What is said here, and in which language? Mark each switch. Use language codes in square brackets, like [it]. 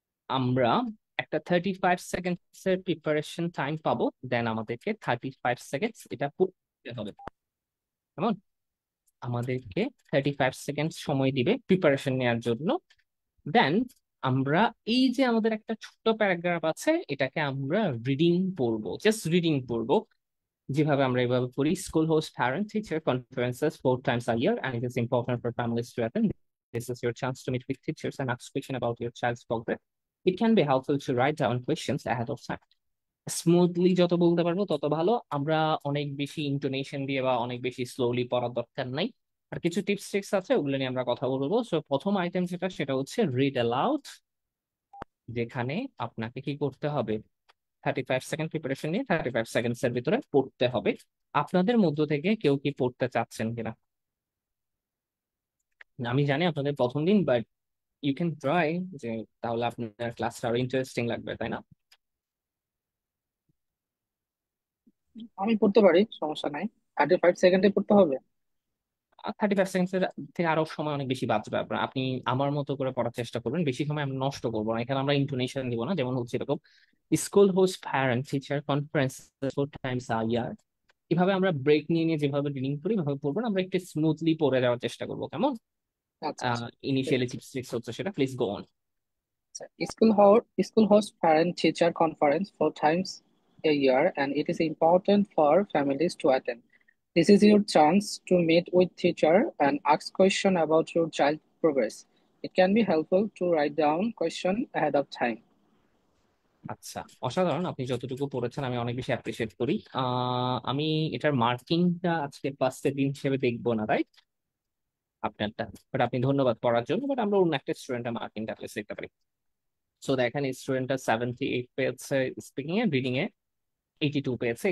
[bn] আমরা একটা 35 সেকেন্ডস এর প্রিপারেশন টাইম পাবো, দেন আমাদেরকে 35 সেকেন্ডস এটা পড়তে হবে। কেমন? আমাদেরকে 35 সেকেন্ড সময় দিবে প্রিপারেশন নেওয়ার জন্য। দেন আমরা এই যে আমাদের একটা ছোট্ট প্যারাগ্রাফ আছে, এটাকে আমরা রিডিং পড়বো, জাস্ট রিডিং পড়বো। যেভাবে আমরা এভাবে করি: [en] School host parent teacher conferences 4 times a year and it is important for families to attend. This is your chance to meet with teachers and ask questions about your child's progress. It can be helpful to write down questions ahead of time. [bn] Smoothly যত বলতে পারবো তত ভালো। আমরা অনেক বেশি intonation দিয়ে বা অনেক বেশি স্লোলি পড়ার দরকার নাই। আর কিছু টিপস ট্রিক্স আছে, ওগুলো নিয়ে আমরা কথা বলবো। সো প্রথম আইটেম যেটা, সেটা হচ্ছে রিড অ্যালাউড, যেখানে আপনাকে কি করতে হবে, 35 সেকেন্ড প্রিপারেশন নিয়ে 35 সেকেন্ডস এর ভিতরে পড়তে হবে। আপনাদের মধ্য থেকে কেউ কি পড়তে চাচ্ছেন কিনা? আমি জানি আপনাদের প্রথম দিন, [en] but you can try, [bn] যে তাহলে আপনার ক্লাসটা আরো ইন্টারেস্টিং লাগবে, তাই না? আমি পড়তে পারি, সমস্যা নাই। 35 সেকেন্ডে পড়তে হবে? 35 সেকেন্ডস এর থেকে আরো সময় অনেক বেশি বাঁচবে আপনার। আপনি আমার মতো করে পড়ার চেষ্টা করবেন, বেশি সময় আমরা নষ্ট করবো না। এখানে আমরা ইন্টোনেশন দিব না, যেমন হচ্ছে এরকম: [en] School host parent teacher conference 4 times a year। [bn] এভাবে আমরা ব্রেক নিয়ে নিয়ে যেভাবে রিডিং করি এভাবে পড়বো না, আমরা একটু স্মুথলি পড়ে যাওয়ার চেষ্টা করবো। কেমন? আচ্ছা আচ্ছা, ঠিক ইনিশিয়ালি আছে। টিপস ট্রিক্স হচ্ছে সেটা, [en] Please go on. আচ্ছা, school host parent teacher conference 4 times a year and it is important for families to attend. This is your chance to meet with teacher and ask question about your child progress. It can be helpful to write down question ahead of time. [bn] আচ্ছা, অসাধারণ। আপনি যতটুকু পড়েছেন আমি অনেক বেশি appreciate করি। আমি এটার মার্কিংটা আজকে ফার্স্টের দিন হিসেবে দেখবো না, রাইট? আপনারটা, বাট আপনি ধন্যবাদ পড়ার জন্য, বাট আমরা অন্য একটা স্টুডেন্টের মার্কিংটা প্লেস দেখতে পারি। সো দেখেন, স্টুডেন্টটা 78 পেয়েছে স্পিকিং এ, রিডিং এ 82 পেয়েছে।